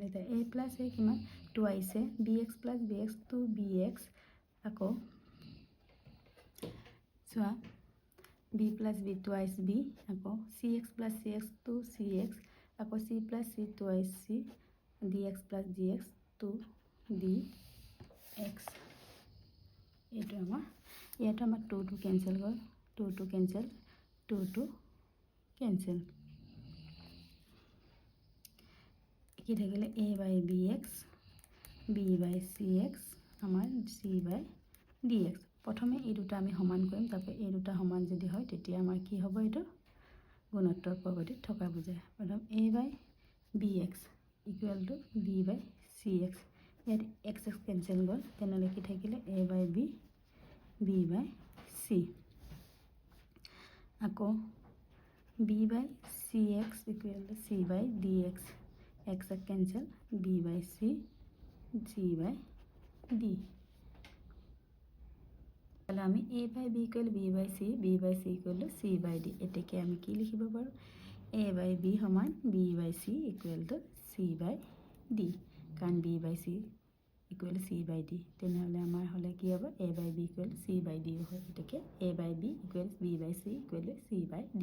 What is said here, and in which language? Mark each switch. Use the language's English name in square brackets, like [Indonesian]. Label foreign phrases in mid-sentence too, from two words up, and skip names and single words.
[Assamese] এতিয়া a প্লাছ a কিমান টু আহিছে, bx প্লাছ bx 2bx, আকৌ চোৱা b প্লাছ b টুৱাইছ b, আকৌ cx প্লাছ cx 2cx, আকৌ c প্লাছ c টুৱাইছ c, dx প্লাছ dx 2dx। এইটো আমাৰ ইয়াতো আমাৰ 2 2 কেঞ্চেল গ'ল, 2 2 কেঞ্চেল, 2 2 কেঞ্চেল। কি থাকিলে a by bx, b by cx, আমাৰ c by dx। প্ৰথমে এই দুটা আমি সমান কৰিম, তাৰপৰা এই দুটা সমান যদি হয় তেতিয়া আমাৰ কি হ'ব, এইটো গুণোত্তৰ প্ৰগতিত থকা বুজায়। প্ৰথম a by bx [English] equal to [Assamese] b by cx, ইয়াত x x কেঞ্চেল গ'ল, তেনেহ'লে কি থাকিলে a by b, b by c, আকৌ b by cx [English] equal to [Assamese] c by dx, x x কেঞ্চেল, b by c, c by d। তাহলে আমি a by b ইকুৱেল b by c, b by c [English] equal to [Assamese] c by d। এতেকে আমি কি লিখিব পাৰোঁ, a by b সমান b by c [English] equal to [Assamese] c by d, কাৰণ b by c [English] equal to [Assamese] c by d। তেনেহ'লে আমাৰ হ'লে কি হ'ব, a by b ইকুৱেল c by d হয়। এতেকে a by b ইকুৱেল b by c [English] equal to [Assamese] c by d।